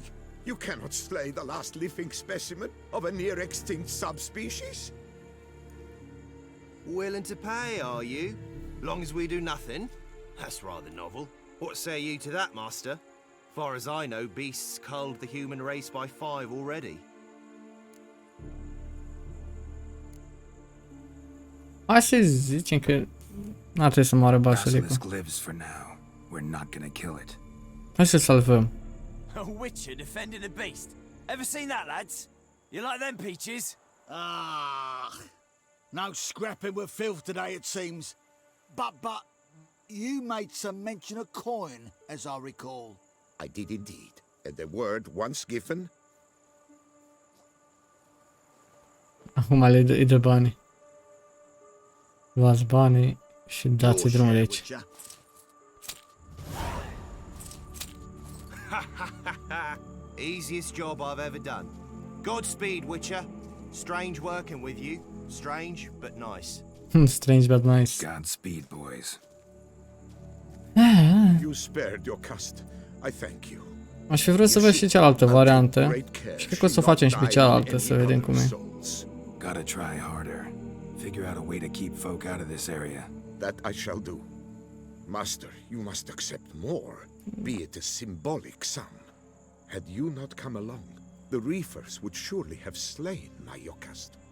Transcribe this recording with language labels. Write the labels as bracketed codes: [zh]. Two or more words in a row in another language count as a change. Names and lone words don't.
[en] You cannot slay the last living specimen of a near-extinct subspecies. Willing to pay, are you? Long as we do nothing? That's rather novel. What say you to that, master? Far as I know, beasts culled the human race by 5 already. [ro] Hai să zicem că n-ar trebui să moară basilicul. [en] Basilisk lives for now. We're not gonna kill it. [ro] Hai să-l salvăm. [en] A witcher defending a beast. Ever seen that, lads? You like them peaches? Ah, no scrapping with filth today, it seems. But, you made some mention of coin, as I recall. I did indeed, and the word once given. [ro] Acum îi dă banii. Luați banii și dați drumul de aici. [en] Easiest job I've ever done. Godspeed, Witcher. Strange working with you. Strange, but nice. Strange but nice. Godspeed, boys. You spared your caste. I thank you. [ro] Aș fi vrut să văd și cealaltă variantă. Și cred că o să o facem și pe cealaltă, să vedem cum e. [en] Gotta try harder. Figure out a way to keep folk out of this area. That I shall do. Master, you must accept more, be it a symbolic sum. Had you not come along, the Reavers would surely have slain my Yokast.